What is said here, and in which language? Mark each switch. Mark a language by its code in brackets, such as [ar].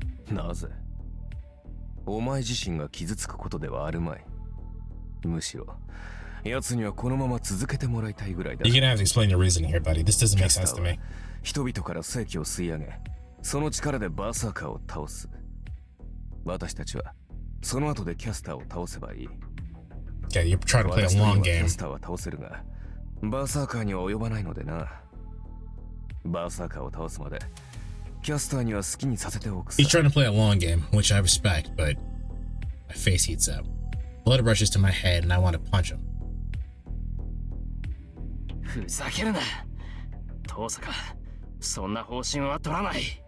[ja] なぜ？お前自身が傷つくことではあるまい。むしろ奴にはこのまま続けてもらいたいぐらいだ。 [en] You're gonna have to explain your reasoning here, buddy. This doesn't make sense to me. [ja] 人々から正気を吸い上げ、その力でバーサーカーを倒す。私たちはその後でキャスターを倒せばいい。 [en] Okay, you're trying to play a long [ja] キ [en] game. [ja] ャスターは倒せるが、バーサーカーには及ばないのでな。バーサーカーを倒すまでキャスターには好きにさせておくさ。 [en] He's trying to play a long game, which I respect, but my face heats up. Blood rushes to my head and I want to punch him. [ja] ふざけるな。遠坂、そんな方針は取らない。